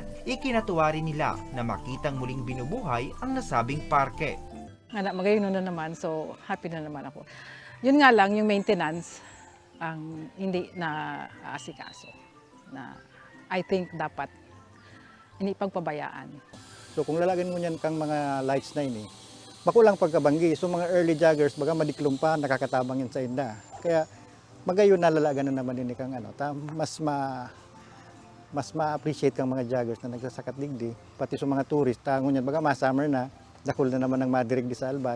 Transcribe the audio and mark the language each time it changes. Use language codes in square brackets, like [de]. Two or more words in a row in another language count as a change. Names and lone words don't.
[tl] Ikinatuwa rin nila na makitang muling binubuhay ang nasabing parke. Magayon na naman, [en] so happy [tl] na naman ako. Yun nga lang, yung maintenance ang hindi na asikaso. Na [en] I think [tl] dapat hindi pagpabayaan. [bik] So kung lalagyan mo niyan kang mga lights na ini, makulang pagkabanggi. So mga [en] early joggers, [bik] baga madiklum pa, nakakatabang yun sa inda. Kaya magayon na lalagan na naman din kang mas ma-appreciate kang mga joggers na nagsasakat digdi. Pati sa mga tourist, tango niyan, baga ma-summer na, dakol na naman ng madirig di sa Albay.